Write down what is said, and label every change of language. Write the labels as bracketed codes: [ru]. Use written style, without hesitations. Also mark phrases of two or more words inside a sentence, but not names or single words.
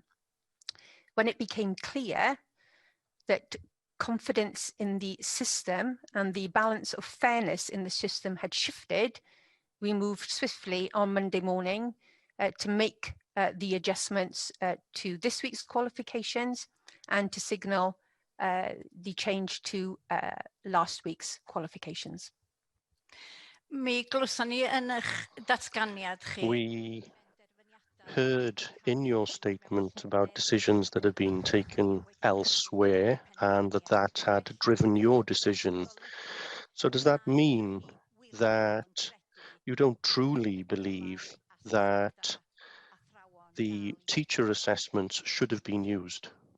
[en] When it became clear that confidence in the system and the balance of fairness in the system had shifted, we moved swiftly on Monday morning to make the adjustments to this week's qualifications and to signal the change to last week's qualifications. [cy] Mi glywson ni yn eich datganiad chi. [en] We heard in your statement about decisions that had been taken elsewhere and that had driven your decision. So does that mean that you don't truly believe that the teacher assessments should have been used?